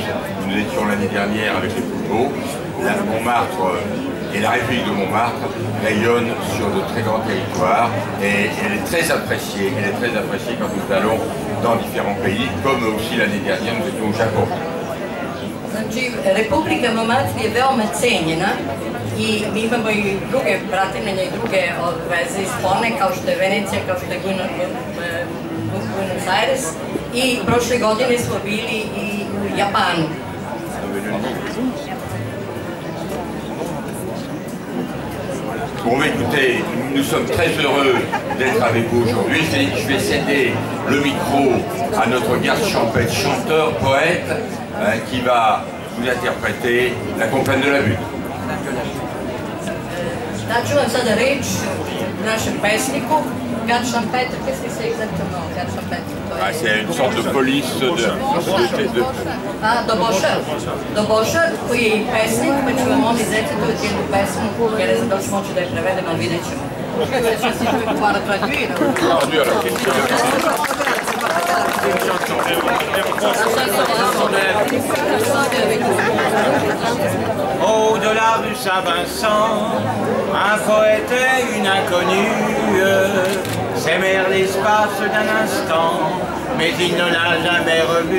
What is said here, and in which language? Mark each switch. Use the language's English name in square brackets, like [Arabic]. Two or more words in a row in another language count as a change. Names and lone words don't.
[French] Nous étions l'année dernière avec les plus beaux. La Montmartre et la République de Montmartre rayonne sur de très grands territoires et elle est très appréciée. Elle est très appréciée quand nous allons dans différents pays, comme aussi l'année dernière nous étions au Japon. [Serbian] Znači, Republika Montmartre je veoma cenjena i mi imamo i druge bratimljenja i druge veze i spone, kao što je Venecija, kao što je Buenos Aires, i prošle godine smo bili i u Japanu. [French] Bon, écoutez, nous sommes très heureux d'être avec vous aujourd'hui. Je vais céder le micro à notre garde champêtre, chanteur, poète, qui va vous interpréter la Compagne de la Butte. [Serbian] Daću vam sada reč našem pesniku. [French] Garde champêtre, qu'est-ce que c'est exactement, garde champêtre? C'est une sorte de police de... [Serbian] Ah, dobošar, koji je i pesnik, pa ću vam ovdje recitovati jednu pesmu, ja ne znam da li ću moći da je prevedem, ali vidjet ćemo. [French] Au-delà du Saint-Vincent, un poète et une inconnue s'aimèrent l'espace d'un instant, mais il ne l'a jamais revu.